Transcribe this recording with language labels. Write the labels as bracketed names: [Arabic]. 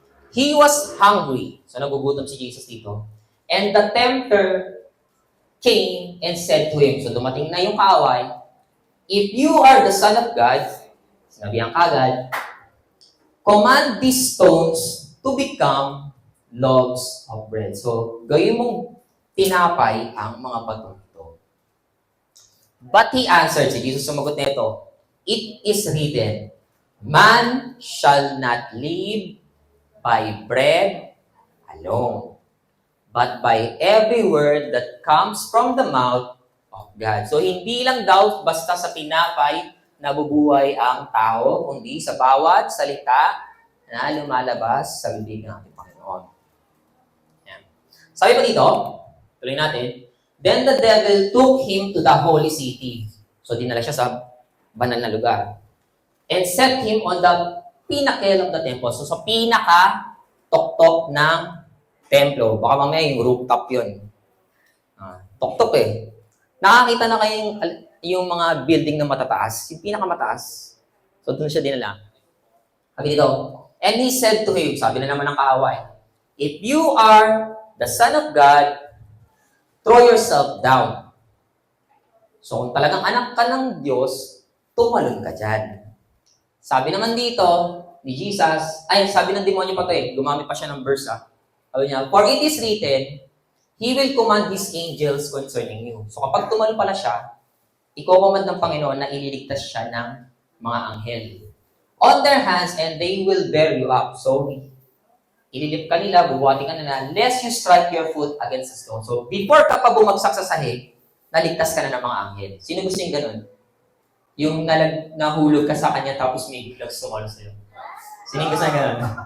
[English] He was hungry. So, [Filipino] nagugutom si Jesus dito. [English] And the tempter came and said to him, [Filipino] so dumating na yung kaaway, [English] if you are the Son of God, [Filipino] sinabihan kagad, [English] command these stones to become loaves of bread. [Filipino] So, gawin mong tinapay ang mga bato ito. [English] But he answered, [Filipino] si Jesus sumagot nito, [English] it is written, man shall not live by bread alone, but by every word that comes from the mouth of God. [Filipino] So, hindi lang daw basta sa tinapay nabubuhay ang tao, kundi sa bawat salita na lumalabas sa bibig ng ating Panginoon. Yan. Sabi pa dito, tuloy natin, [English] then the devil took him to the holy city. [Filipino] So, dinala siya sa banal na lugar. [English] And set him on the pinnacle of the temple. [Filipino] So, sa pinaka-tok-tok ng templo. Baka mamaya yung rooftop yun. Tok-tok eh. Nakakita na kayo yung mga building na matataas. Yung pinakamataas. So, doon siya dinala. Sabi dito, [English] and he said to him, [Filipino] sabi na naman ng kaaway, [English] if you are the Son of God, throw yourself down. [Filipino] So, kung talagang anak ka ng Diyos, tumalon ka dyan. Sabi naman dito, ni Jesus, sabi ng demonyo pa to eh, gumamit pa siya ng verse Sabi niya, [English] for it is written, He will command His angels concerning you. [Filipino] So kapag tumalon pala siya, iko-command ng Panginoon na ililigtas siya ng mga anghel. [English] On their hands, and they will bear you up. [Filipino] So, ililip ka nila, bubuhati ka nila, [English] lest you strike your foot against a stone. [Filipino] So, before ka pa bumagsak sa sahig, naligtas ka na ng mga anghel. Sino gusto yung ganun? Yung nahulog ka sa kanya tapos may biglang sumalo sa'yo. Sino gusto yung ganun?